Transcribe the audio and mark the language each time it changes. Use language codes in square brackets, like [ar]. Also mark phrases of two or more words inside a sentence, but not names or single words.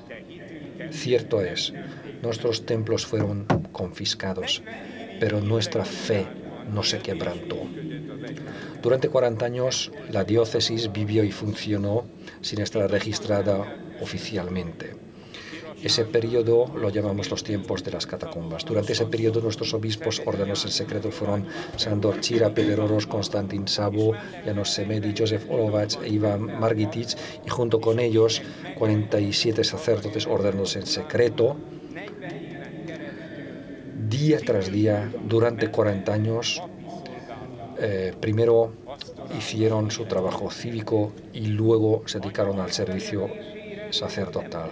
[es] Cierto es, nuestros templos fueron confiscados, pero nuestra fe no se quebrantó. Durante 40 años, la diócesis vivió y funcionó sin estar registrada oficialmente. Ese periodo lo llamamos los tiempos de las catacumbas. Durante ese periodo, nuestros obispos ordenados en secreto fueron Sándor Chira, Pederoros, Konstantin Sabo, János Semedi, Josef Olovac e Iván Margitic, y junto con ellos 47 sacerdotes ordenados en secreto, día tras día, durante 40 años. Primero hicieron su trabajo cívico y luego se dedicaron al servicio sacerdotal.